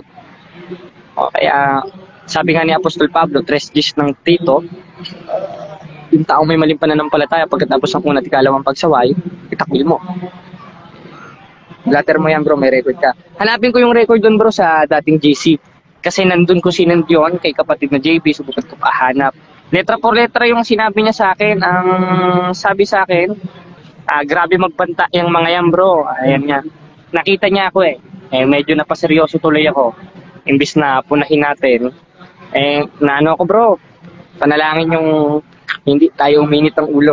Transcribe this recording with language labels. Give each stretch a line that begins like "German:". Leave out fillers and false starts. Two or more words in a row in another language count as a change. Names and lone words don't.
Filipino: O, kaya, sabi nga ni Apostol Pablo, 3 Gs ng Tito, yung taong may maling pananampalataya pagkatapos ng una at ikalawang pagsaway, itakwil mo. Blatter mo yan bro, may record ka. Hanapin ko yung record doon bro sa dating JC. Kasi nandun ko sinend yun kay kapatid na JB, subukan ko pahanap.
Spanish: Letra por letra
Filipino: yung sinabi niya sa akin. Ang sabi sa akin, grabe magbanta yung mga yan bro. Ayan nga. Nakita niya ako eh. Medyo napaseryoso tuloy ako. Imbis na punahin natin. Naano ako bro, panalangin yung hindi tayo uminit ang ulo.